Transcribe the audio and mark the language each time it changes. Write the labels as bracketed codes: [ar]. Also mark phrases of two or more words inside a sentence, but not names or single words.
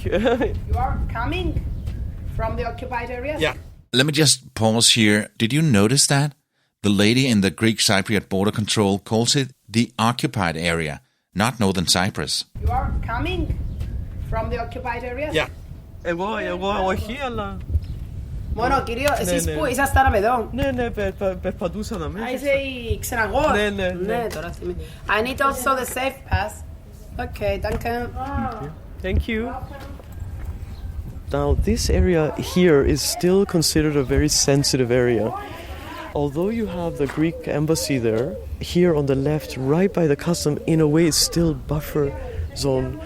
[en] You are coming from the occupied area? Yeah. Let me just pause here. Did you notice that? The lady in the Greek Cypriot border control calls it the occupied area, not northern Cyprus. You are coming from the occupied area? Yeah. Εγώ here lah. [el] Μόνο κύριο, εσείς που ήσασταν εδώ? Ναι, περπατούσα να μέσα. Είσαι η ξεναγός? Ναι, τώρα θυμάμαι. [en] I need also the safe pass. Okay, danke. Thank you. Now, this area here is still considered a very sensitive area. Although you have the Greek embassy there, here on the left, right by the custom, in a way, it's still buffer zone.